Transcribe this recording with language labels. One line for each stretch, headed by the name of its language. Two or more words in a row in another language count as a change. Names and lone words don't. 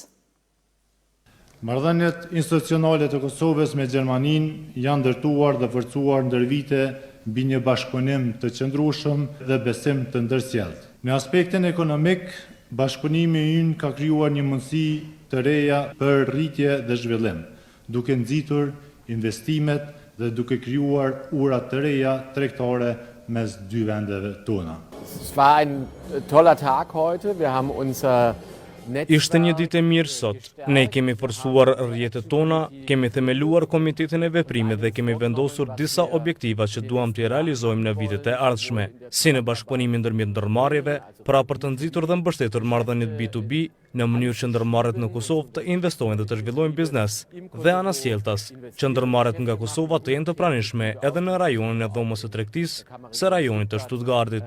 Albanian: Marrëdhëniet institucionale të Kosovës me Gjermaninë janë ndërtuar dhe forcuar ndër vite mbi një bashkëpunim të qëndrueshëm dhe besim të ndërsjellët. Në aspektin ekonomik, bashkëpunimi ynë ka krijuar një mundësi të reja për rritje dhe zhvillim, duke nxitur investimet dhe duke krijuar ura të reja tregtare mes dy vendeve tona.
German: Es war ein toller Tag heute. Wir haben unser
Albanian: Ishte një ditë e mirë sot. Ne kemi forcuar rrjetet tona, kemi themeluar komitetin e veprimit dhe kemi vendosur disa objektiva që duam t'i realizojmë në vitet e ardhshme, si në bashkëpunimin ndërmjet ndërmarrjeve, pra për të nxitur dhe mbështetur marrëdhëniet B2B në mënyrë që ndërmarrjet në Kosovë të investojnë dhe të zhvillojnë biznes, dhe anasjeltas, që ndërmarrjet nga Kosova të jenë të pranishme edhe në rajonin e dhomës së tregtisë së rajonit të Stuttgartit.